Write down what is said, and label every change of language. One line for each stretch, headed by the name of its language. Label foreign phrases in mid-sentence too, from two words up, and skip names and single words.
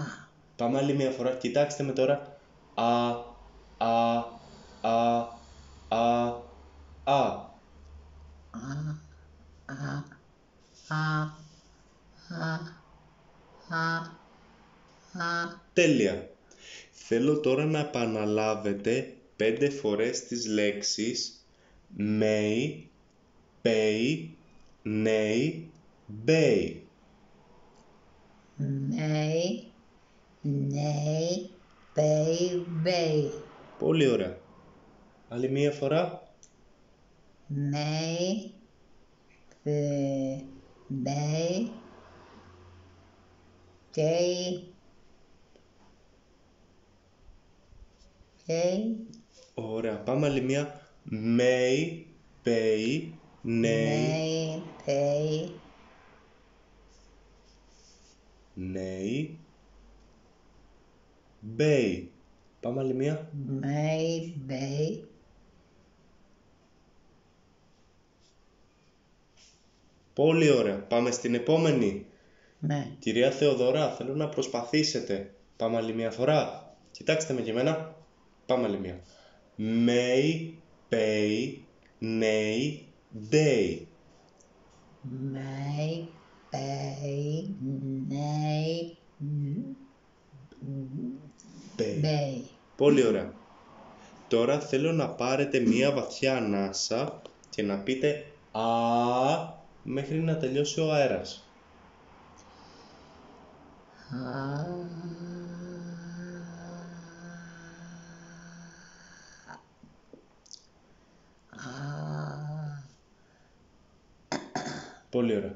Greek: Πάμε άλλη μια φορά. Κοιτάξτε με τώρα. Α, α, α, α, α. Τέλεια. Θέλω τώρα να επαναλάβετε 5 φορές τις λέξεις
English: may, pay, nay, bay. May, nay, bay, bay.
Greek: Πολύ ωραία. Άλλη μία φορά.
English: May, bay, day, day.
Greek: Ωραία. Πάμε άλλη μία.
English: May, pay, nay, May, pay, nay, bay.
Greek: Πάμε άλλη μία.
English: may, bay.
Greek: Πολύ ωραία. Πάμε στην επόμενη. Ναι. Κυρία Θεοδωρά, θέλω να προσπαθήσετε. Πάμε άλλη μια φορά. Κοιτάξτε με και εμένα. Πάμε άλλη μια.
English: May, pay, nay, day. May, pay, nay, Bay. bay.
Greek: Πολύ ωραία. Τώρα θέλω να πάρετε μία βαθιά ανάσα και να πείτε «Α» μέχρι να τελειώσει ο αέρας. Πολύ ωραία.